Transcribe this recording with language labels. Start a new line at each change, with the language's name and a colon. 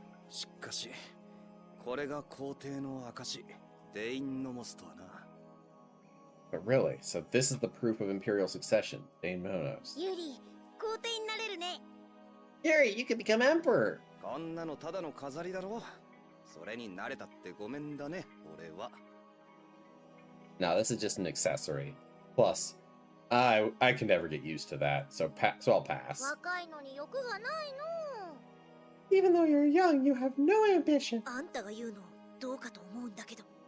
Japanese: しかし、これが皇帝の証、デインノモスとはな。
English: But really, so this is the proof of imperial succession, Dane Monos.
Japanese: ユリ皇帝になれるね。
English: Yuri, you could become emperor.
Japanese: こんなのただの飾りだろ。それに慣れたってごめんだね、俺は。
English: No, this is just an accessory. Plus, I can never get used to that, so I'll pass.
Japanese: 若いのに欲がないの。
English: Even though you're young, you have no ambition.
Japanese: あんたが言うのどうかと思うんだけど。